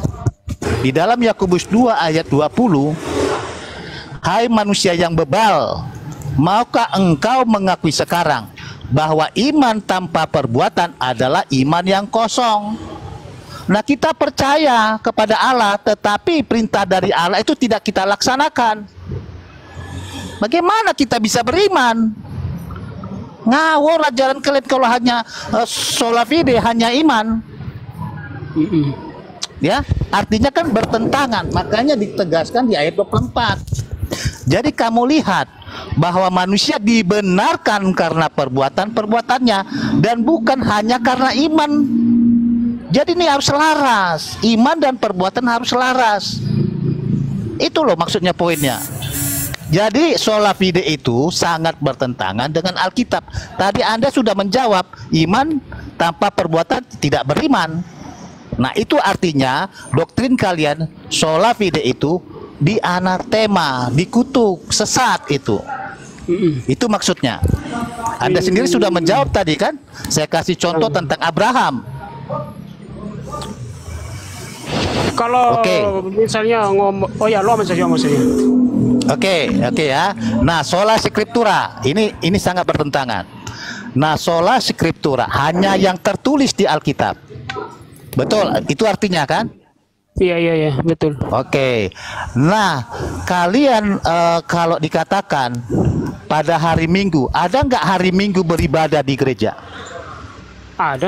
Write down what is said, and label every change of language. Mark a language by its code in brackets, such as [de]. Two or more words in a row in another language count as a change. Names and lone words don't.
[id] Di dalam Yakobus 2 ayat 20, hai manusia yang bebal, maukah engkau mengakui sekarang bahwa iman tanpa perbuatan adalah iman yang kosong. Nah, kita percaya kepada Allah, tetapi perintah dari Allah itu tidak kita laksanakan. Bagaimana kita bisa beriman? Ngawur ajaran kalian kalau hanya [la] sola fide, [id] hanya iman. Ya, artinya kan bertentangan. Makanya ditegaskan di ayat 24. Jadi kamu lihat bahwa manusia dibenarkan karena perbuatan-perbuatannya dan bukan hanya karena iman. Jadi ini harus selaras, iman dan perbuatan harus selaras. Itu loh maksudnya poinnya. Jadi [la] sola fide [id] itu sangat bertentangan dengan Alkitab. Tadi Anda sudah menjawab, iman tanpa perbuatan tidak beriman. Nah, itu artinya doktrin kalian [la] sola fide [id] itu dianatema, dikutuk, sesat itu. Itu maksudnya. Anda sendiri sudah menjawab tadi kan? Saya kasih contoh tentang Abraham. Kalau misalnya ngomong, oh ya, lo saja maksudnya. Oke ya. Nah, [la] sola scriptura [id] ini sangat bertentangan. Nah, [la] sola scriptura [id] hanya yang tertulis di Alkitab. Betul, itu artinya kan? Iya, betul. Oke. Nah, kalian kalau dikatakan pada hari Minggu, ada nggak hari Minggu beribadah di gereja? Ada.